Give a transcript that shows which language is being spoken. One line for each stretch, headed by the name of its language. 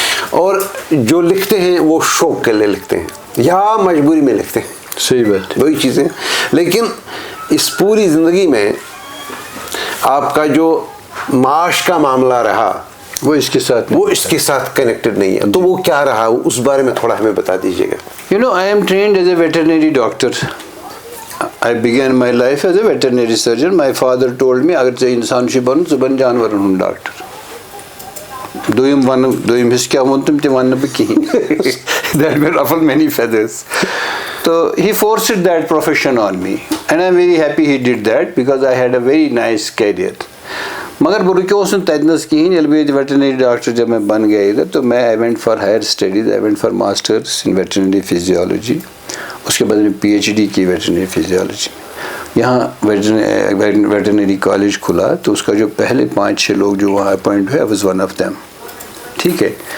Urdu: اور جو لکھتے ہیں وہ شوق کے لیے لکھتے ہیں. یا مجبوری میں لکھتے ہیں. صحیح بات ہے. وہی چیزیں. لیکن اس پوری زندگی میں آپ کا جو معاش کا معاملہ رہا وہ اس کے ساتھ وہ اس کے ساتھ کنیکٹڈ نہیں ہے. تو وہ کیا رہا اس بارے میں تھوڑا ہمیں بتا دیجیے گا.
English: You know, I am trained as a veterinary doctor. I began my life as a veterinary surgeon. My father told me
Kashmiri: اگر ژےٚ اِنسان چھُے بنُن ژٕ بن جانورن ہُنٛد ڈاکٹر. دوٚیِم حِصہٕ کیٛاہ ووٚن تٔمۍ تہِ وَنہٕ نہٕ بہٕ کِہیٖنۍ.
English: That may ruffle many feathers. So he forced that profession on me, and I'm very happy he did that because I had a very nice career.
Kashmiri: مگر بہٕ رُکیوس نہٕ تَتِنَس کِہیٖنۍ. ییٚلہِ بہٕ ییٚتہِ
Urdu: ویٹرنری ڈاکٹر جب میں بن گیا ادھر تو میں
English: I went for higher studies. I went for masters in veterinary physiology.
Urdu: اس کے بعد میں پی ایچ ڈی کی ویٹرنری فزیولوجی. یہاں ویٹرنری کالج کھلا تو اس کا جو پہلے 5-6 لوگ جو وہاں اپوائنٹ ہوئے,
English: I was one of them.
Urdu: ٹھیک ہے.